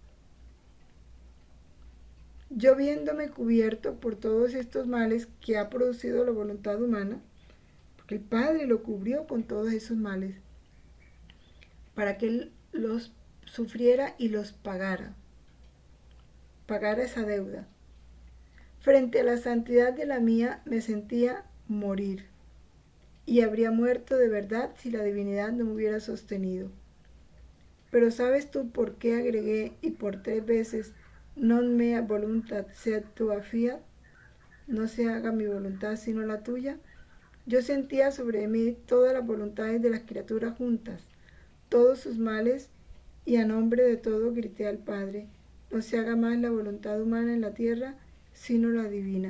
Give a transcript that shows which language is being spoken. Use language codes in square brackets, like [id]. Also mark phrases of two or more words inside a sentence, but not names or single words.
[es] Yo viéndome cubierto por todos estos males que ha producido la voluntad humana, porque el Padre lo cubrió con todos esos males, para que Él los sufriera y los pagara esa deuda. Frente a la santidad de la mía me sentía morir, y habría muerto de verdad si la divinidad no me hubiera sostenido. Pero ¿sabes tú por qué agregué y por 3 veces [la] non mea voluntat sed tua fiat? [es] No se haga mi voluntad sino la tuya. Yo sentía sobre mí todas las voluntades de las criaturas juntas, todos sus males, y a nombre de todo grité al Padre, no se haga más la voluntad humana en la tierra, sino la divina.